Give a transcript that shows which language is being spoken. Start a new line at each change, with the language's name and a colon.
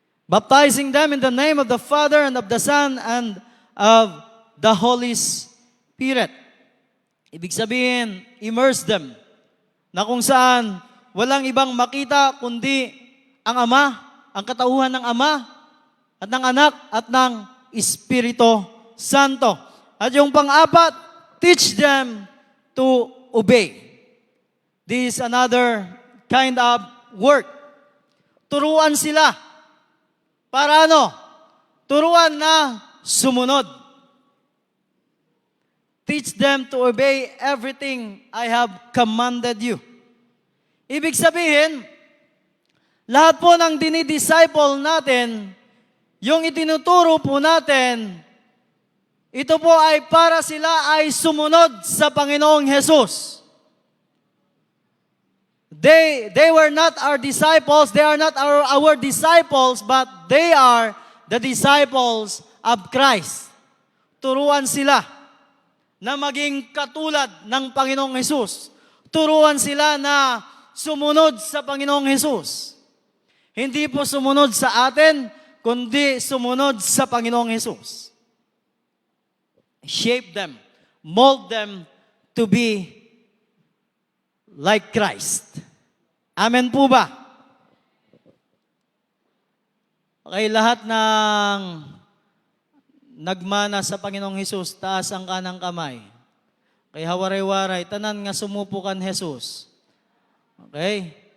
English: Baptizing them in the name of the Father and of the Son and of the Holy Spirit.
Filipino: Ibig sabihin,
English: immerse them.
Filipino: Na kung saan walang ibang makita kundi ang Ama, ang katauhan ng Ama, at ng Anak, at ng Espiritu Santo. At yung pang-apat,
English: teach them to obey. This is another kind of work.
Filipino: Turuan sila. Para ano? Turuan na sumunod.
English: Teach them to obey everything I have commanded you.
Filipino: Ibig sabihin, lahat po ng dinidisciple natin, yung itinuturo po natin, ito po ay para sila ay sumunod sa Panginoong Hesus.
English: They were not our disciples, they are not our disciples, but they are the disciples of Christ.
Filipino: Turuan sila na maging katulad ng Panginoong Hesus. Turuan sila na sumunod sa Panginoong Hesus. Hindi po sumunod sa atin, kundi sumunod sa Panginoong Hesus.
English: Shape them, mold them to be like Christ.
Filipino: Amen po ba? Okay, lahat ng nagmana sa Panginoong Hesus, taas ang kanang kamay. Kay hawaray-waray, tanan nga sumupukan Hesus. Okay?